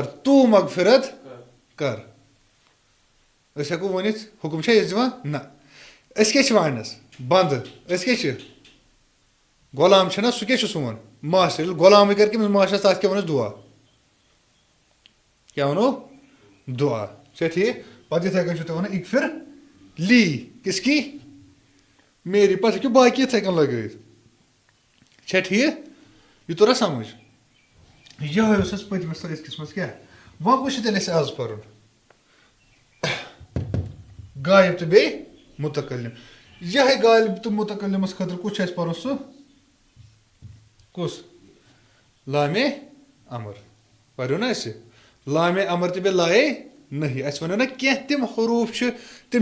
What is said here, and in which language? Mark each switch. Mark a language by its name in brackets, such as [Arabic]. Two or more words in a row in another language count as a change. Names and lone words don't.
[Kashmiri] تو مغفرت کر أسۍ ہٮ۪کو ؤنِتھ حُکُم چھا أسۍ دِوان نہ أسۍ کیٛاہ چھِ وَننَس بنٛدٕ أسۍ کیٛاہ چھِ غلام چھِنہ سُہ کیٛاہ چھُ سون ماسٹر ییٚلہِ غلامٕے کَرِ کٔمِس ماسٹرس تَتھ کیٛاہ وَنو دُعا کیٛاہ وَنو دُعا چھا ٹھیٖک پَتہٕ یِتھَے کٔنۍ چھُو تُہۍ وَنان اِگ پھر لی کِس کی میری پَتہٕ ہیٚکِو باقٕے یِتھَے کٔنۍ لگٲوِتھ چھا ٹھیٖک یہِ توٚرا سمٕجھ یِہوٚے اوس اَسہِ پٔتمِس تہٕ أزکِس منٛز کیٛاہ وۄنۍ کُس چھُ تیٚلہِ اَسہِ آز پَرُن غایب تہٕ بیٚیہِ مُتکلِم یِہوٚے غالب تہٕ مُتکلِمَس خٲطرٕ کُس چھُ اَسہِ پَرُن سُہ کُس لامے امر پَرو نا اَسہِ لامے امر تہٕ بیٚیہِ لایے نہی اَسہِ وَنو نا کینٛہہ تِم حروٗف چھِ تِم